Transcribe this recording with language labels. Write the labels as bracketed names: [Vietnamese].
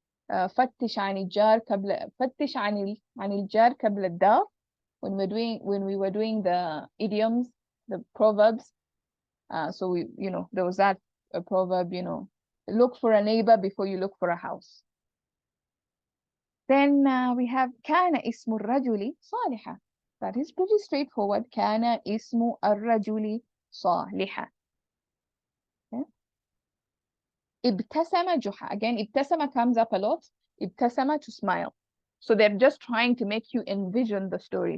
[Arabic] فتش عن الجار قبل فتش عن الجار قبل الدار, [English] when we were doing the idioms, the proverbs. So we, there was that proverb, look for a neighbor before you look for a house. Then we have [Arabic] كان اسم الرجل صالحا. [English] That is pretty straightforward. [Arabic] كان اسم الرجل صالحا. Okay. ابتسم جحا. [English] Again, ابتسم comes up a lot. ابتسم to smile. So they're just trying to make you envision the story.